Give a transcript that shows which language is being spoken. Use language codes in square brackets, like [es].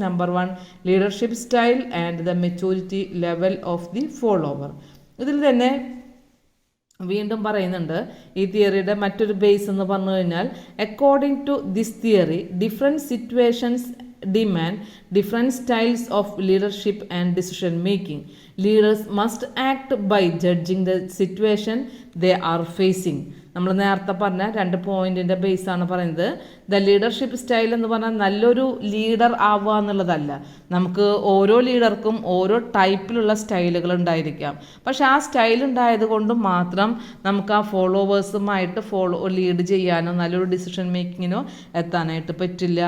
[en] Number 1 leadership style and the maturity level of the follower. [ml] ഇതിൽ തന്നെ വീണ്ടും പറയുന്നുണ്ട് ഈ തിയറിയുടെ മറ്റൊരു ബേസ് എന്ന് പറഞ്ഞു കഴിഞ്ഞാൽ, [en] According to this theory different situations demand different styles of leadership and decision making. Leaders must act by judging the situation they are facing. [ml] നമ്മൾ നേരത്തെ പറഞ്ഞ 2 പോയിന്റിൻ്റെ ബേസാണ് പറയുന്നത്. ദ ലീഡർഷിപ്പ് സ്റ്റൈൽ എന്ന് പറഞ്ഞാൽ നല്ലൊരു ലീഡർ ആവുക എന്നുള്ളതല്ല. നമുക്ക് ഓരോ ലീഡർക്കും ഓരോ ടൈപ്പിലുള്ള സ്റ്റൈലുകൾ ഉണ്ടായിരിക്കാം. പക്ഷെ ആ സ്റ്റൈൽ ഉണ്ടായത് കൊണ്ട് മാത്രം നമുക്ക് ആ ഫോളോവേഴ്സുമായിട്ട് ലീഡ് ചെയ്യാനോ നല്ലൊരു ഡിസിഷൻ മേക്കിങ്ങിനോ എത്താനായിട്ട് പറ്റില്ല.